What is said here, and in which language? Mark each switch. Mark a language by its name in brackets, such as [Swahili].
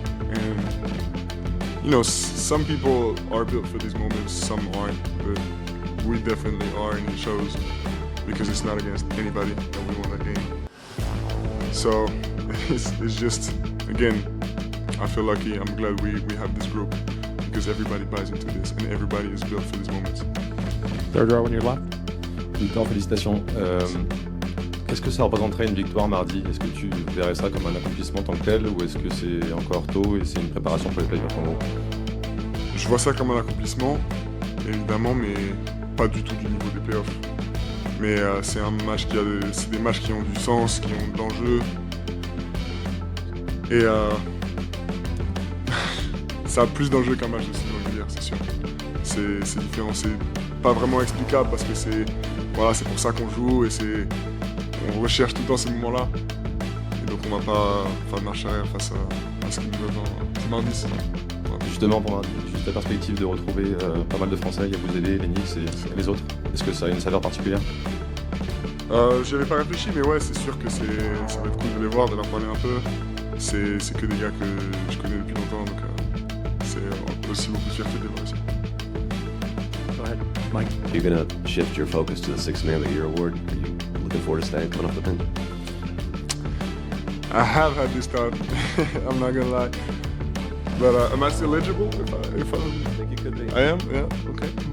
[English] And you know, some people are built for these moments, some aren't, but we definitely are, and it shows, because it's not against anybody that we won that game. So it's just, again, I feel lucky. I'm glad we have this group, because everybody buys into this and everybody is built for these moments. Third row on your left. [French] Victor, félicitations. Qu'est-ce que ça représenterait une victoire mardi? Est-ce que tu verrais ça comme un accomplissement en tant que tel, ou est-ce que c'est encore tôt et c'est une préparation pour les playoffs en gros? Je vois ça comme un accomplissement, évidemment, mais pas du tout du niveau des playoffs. Mais c'est un match c'est des matchs qui ont du sens, qui ont de l'enjeu. Et ça a plus d'enjeu qu'un match de saison régulière, c'est sûr. C'est différent, c'est pas vraiment explicable parce que c'est pour ça qu'on joue et on recherche tout le temps ces moments-là. Et donc on va pas faire de marche arrière face à ce qui nous attend ce mardi. Justement, pour juste la perspective de retrouver pas mal de Français, il y a vous aider, les Knicks et les autres, est-ce que ça a une saveur particulière? J'y avais pas réfléchi, mais ouais, c'est sûr que ça va être cool de les voir, de leur parler un peu. C'est que des gars que je connais depuis longtemps, donc c'est aussi beaucoup de fierté de les voir ici. [English] Go ahead, Mike. You're going to shift your focus to the Sixth Man of the Year award. Are you looking forward to staying coming off the bench? I have had this thought, I'm not gonna lie. But am I still eligible if I think you could be. I am? Yeah, okay.